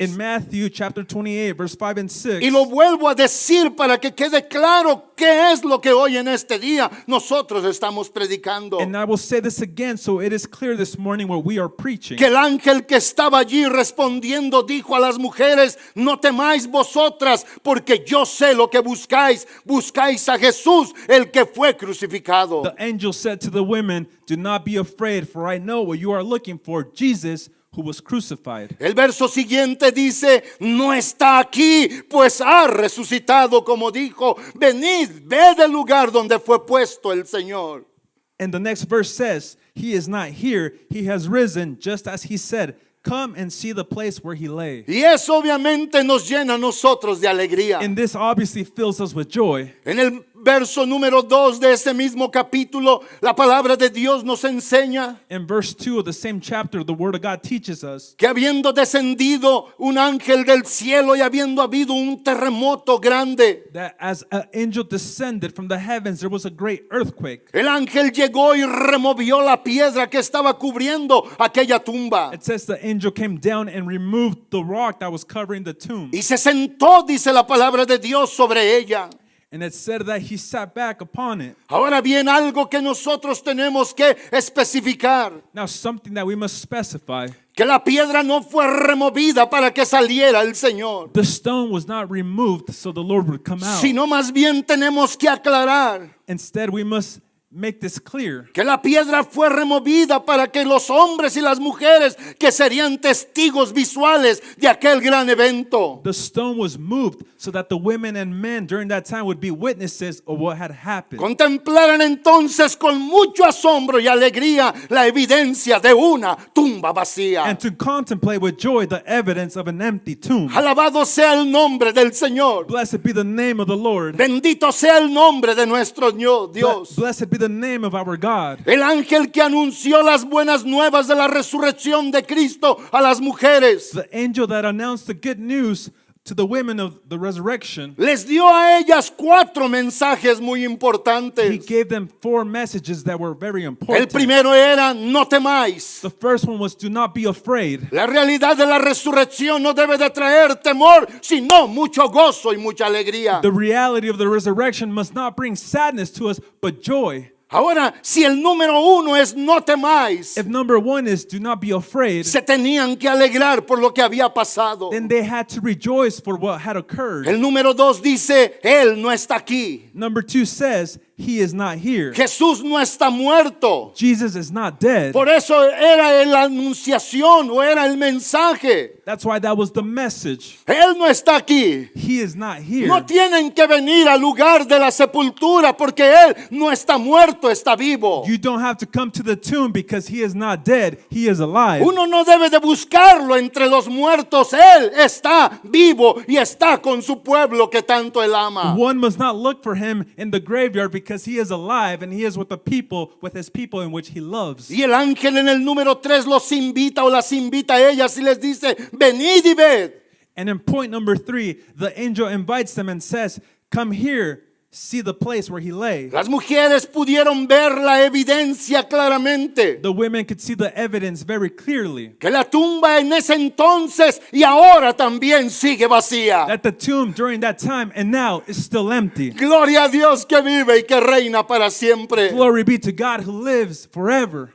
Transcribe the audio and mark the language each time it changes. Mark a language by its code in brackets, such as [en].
[en] in Matthew chapter 28, verse 5 and 6. [es] Y lo vuelvo a decir para que quede claro qué es lo que hoy en este día nosotros estamos predicando. [en] And I will say this again so it is clear this morning what we are preaching. [es] Que el ángel que estaba allí respondiendo dijo a las mujeres, no temáis vosotras, porque yo sé lo que buscáis. Buscáis a Jesús, el que fue crucificado. [en] The angel said to the women, "Do not be afraid, for I know what you are looking for, Jesus, who was crucified." [es] El verso siguiente dice, no está aquí, pues ha resucitado, como dijo, venid, ved el lugar donde fue puesto el Señor. [en] And the next verse says, "He is not here, he has risen, just as he said. Come and see the place where he lay." [es] Y eso obviamente nos llena a nosotros de alegría. [en] And this obviously fills us with joy. [es] En el verso número 2 de ese mismo capítulo, la palabra de Dios nos enseña [en] In verse 2 of the same chapter, the Word of God teaches us [es] que habiendo descendido un ángel del cielo y habiendo habido un terremoto grande, [en] that as an angel descended from the heavens, there was a great earthquake. [es] el ángel llegó y removió la piedra que estaba cubriendo aquella tumba. [en] It says the angel came down and removed the rock that was covering the tomb. [es] Y se sentó, dice la palabra de Dios, sobre ella. [en] And it said that he sat back upon it. [es] Ahora bien, algo que nosotros tenemos que especificar, [en] Now, something that we must specify. [es] que la piedra no fue removida para que saliera el Señor, [en] The stone was not removed so the Lord would come out. [es] sino más bien tenemos que aclarar [en] Instead, we must make this clear. [es] Que la piedra fue removida para que los hombres y las mujeres que serían testigos visuales de aquel gran evento [en] The stone was moved so that the women and men during that time would be witnesses of what had happened. [es] contemplaran entonces con mucho asombro y alegría la evidencia de una tumba vacía. [en] And to contemplate with joy the evidence of an empty tomb. [es] Alabado sea el nombre del Señor. [en] Blessed be the name of the Lord. [es] Bendito sea el nombre de nuestro Dios. [en] Blessed be the name of our God. [es] El ángel que anunció las buenas nuevas de la resurrección de Cristo a las mujeres [en] The angel that announced the good news to the women of the resurrection, [es] les dio a ellas 4 mensajes muy [en] he [es] importantes. [en] gave them 4 messages that were very [es] El [en] important. [es] primero era: no temáis. [en] The first one was, do not be afraid. [es] La realidad de la resurrección no debe de traer temor, sino mucho gozo y mucha alegría. [en] The reality of the resurrection must not bring sadness to us, but joy. [es] Ahora, si el número 1 es no temáis, [en] If number 1 is, do not be afraid, [es] se tenían que alegrar por lo que había pasado. [en] then they had to rejoice for what had occurred. [es] El número 2 dice: Él no está aquí. [en] Number 2 says, he is not here. [es] Jesús no está muerto. [en] Jesus is not dead. [es] Por eso era la anunciación o era el mensaje. [en] That's why that was the message. [es] Él no está aquí. [en] He is not here. [es] No tienen que venir al lugar de la sepultura porque Él no está muerto, está vivo. [en] You don't have to come to the tomb because he is not dead. He is alive. [es] Uno no debe de buscarlo entre los muertos. Él está vivo y está con su pueblo que tanto Él ama. [en] One must not look for him in the graveyard because he is alive and he is with the people, with his people in which he loves. [es] Y el ángel en el número 3 los invita o las invita a ellas y les dice: venid y ved. [en] And in point number 3, the angel invites them and says, come here, see the place where he lay. [es] Las mujeres pudieron ver la evidencia claramente. [en] The women could see the evidence very clearly [es] Que la tumba en ese entonces y ahora también sigue vacía. [en] that the tomb during that time and now is still empty. [es] Gloria a Dios que vive y que reina para siempre. [en] Glory be to God who lives forever.